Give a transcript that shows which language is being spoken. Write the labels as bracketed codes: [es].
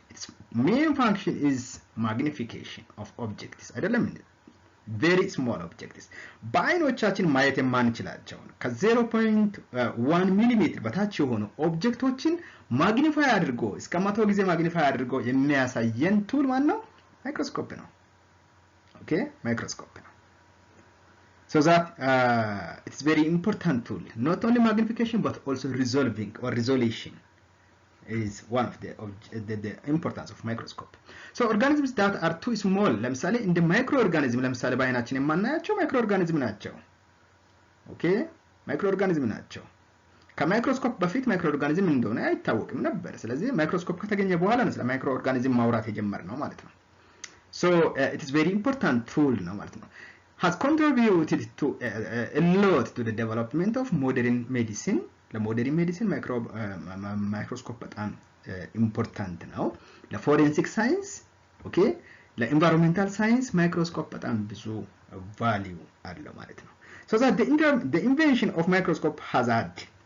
[en] Its main function is magnification of objects. [am] አይደለም እንዴ? [en] very small objects. [am] በአይኖቻችን ማየት የማንችላቸው ከ0.1 ሚሊሜትር በታች የሆኑ ኦብጀክቶችን ማግኒፋይ አድርጎ እስከ 100 ጊዜ ማግኒፋይ አድርጎ የሚያሳየን ቱል ማን ነው? ማይክሮስኮፕ ነው። ኦኬ ማይክሮስኮፕ ነው። [en] So that it's very important tool. Not only magnification but also resolving or resolution is one of the importance of microscope. So organisms that are too small, [am] ለምሳሌ እንደ ማይክሮኦርጋኒዝም ለምሳሌ በአይናችን የማናያቸው ማይክሮኦርጋኒዝም ናቸው። ኦኬ ማይክሮኦርጋኒዝም ናቸው። ከማይክሮስኮፕ በፊት ማይክሮ ኦርጋኒዝም እንደሆነ አይታወቅም ነበር ስለዚህ ማይክሮስኮፕ ከተገኘ በኋላ ነው ስለ ማይክሮ ኦርጋኒዝም ማውራት የጀመርነው ማለት ነው [en] so it is very important tool [am] ነው ማለት ነው [en] has contributed to a lot to the development of modern medicine [am] ለሞደርን ሜዲሲን ማይክሮስኮፕ በጣም ኢምፖርታንት ነው ለፎሬንሲክ ሳይንስ ኦኬ ለኢንቫይሮንሜንታል ሳይንስ ማይክሮስኮፕ በጣም ብዙ ቫልዩ አለው ማለት ነው [en] so that the invention of microscope has had